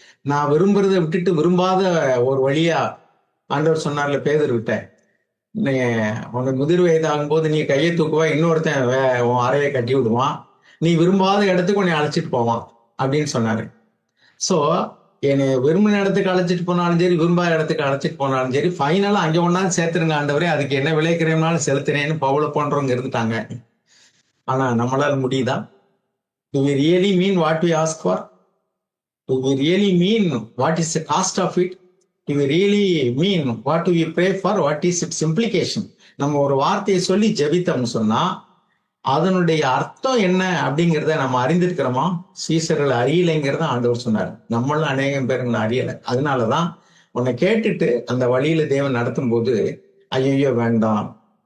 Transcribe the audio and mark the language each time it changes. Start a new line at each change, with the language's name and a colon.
Tamil: நான் விரும்புறதை விட்டுட்டு விரும்பாத ஒரு வழியா ஆண்டவர் சொன்னார்ல பேதுருவிட்ட, நீ உனக்கு முதிர் வயதாகும் போது நீ கையை தூக்குவா, இன்னொருத்தன் உன் அறையை கட்டி விடுவான், நீ விரும்பாத இடத்துக்கு உன்னை அழைச்சிட்டு போவான் அப்படின்னு சொன்னாரு. ஸோ என்னை விரும்பின இடத்துக்கு அழைச்சிட்டு போனாலும் சரி, விரும்பாத இடத்துக்கு அழைச்சிட்டு போனாலும் சரி, ஃபைனலா அங்கே ஒன்னாலும் சேர்த்துருங்க ஆண்டவரே, அதுக்கு என்ன விளைக்கிறேன்னாலும் செலுத்துறேன்னு பவுல போன்றவங்க இருந்துட்டாங்க. ஆனா நம்மளால முடியுதா?
English: Do we really mean what we ask for? Do we really mean what is the cost of it? Do we really mean what do we pray for? What is its implication?
Tamil: நம்ம ஒரு வார்த்தையை சொல்லி ஜெபித்தோம்னு சொன்னா அதனுடைய அர்த்தம் என்ன அப்படிங்கிறத நம்ம அறிந்திருக்கிறோமா? சீசர்கள் அறியலைங்கிறத ஆண்டவர் சொன்னார். நம்மளும் அநேகம் பேர் அறியலை. அதனாலதான் உன்னை கேட்டுட்டு அந்த வழியில தேவன் நடத்தும் போது ஐயோ வேண்டாம்.